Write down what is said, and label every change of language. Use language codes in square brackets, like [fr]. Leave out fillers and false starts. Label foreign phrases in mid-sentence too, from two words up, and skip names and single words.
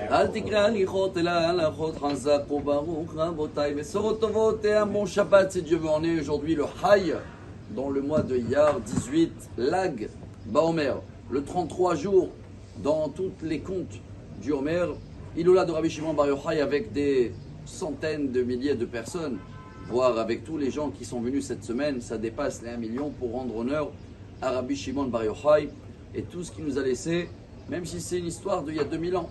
[he] אל תקרא הליכות אלא הלכות חזק וברוך רבותיי. בשורות טובות [fr] et un bon Shabbat si Dieu veut. On est aujourd'hui le Haï dans le mois de Iyar 18 Lag Baomer, le 33 jours dans tous les contes du Homer. Iloula de Rabbi Shimon Bar Yochai avec des centaines de milliers de personnes, voire avec tous les gens qui sont venus cette semaine, ça dépasse les 1 million pour rendre honneur à Rabbi Shimon Bar Yochai et tout ce qu'il nous a laissé, même si c'est une histoire d'il y a 2000 ans.